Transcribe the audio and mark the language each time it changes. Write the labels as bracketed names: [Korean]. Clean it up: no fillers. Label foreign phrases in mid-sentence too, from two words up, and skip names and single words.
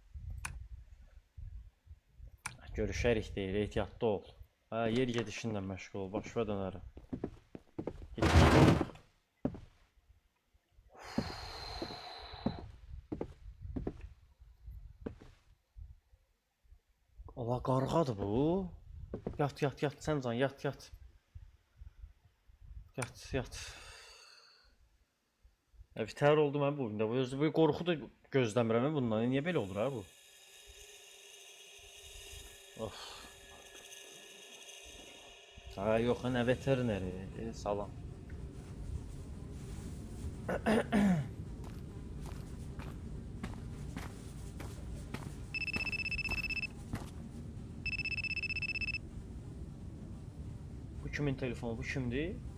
[Azerbaijani] Görüşərik deyir, ehtiyatlı ol. Hə, yer gedişinlə məşğul ol, başına dönərəm. Allah qarğadır bu. Yat, yat, yat, sən can, yat, yat. Yat, yat. Bitər oldu mən bu oyunda. Bu qorxu da gözləmirəm bundan. Niyə belə olur ha bu? Of. Ha yox, nə veterineri. Salam. Bu kimin telefonu? Bu kimdir?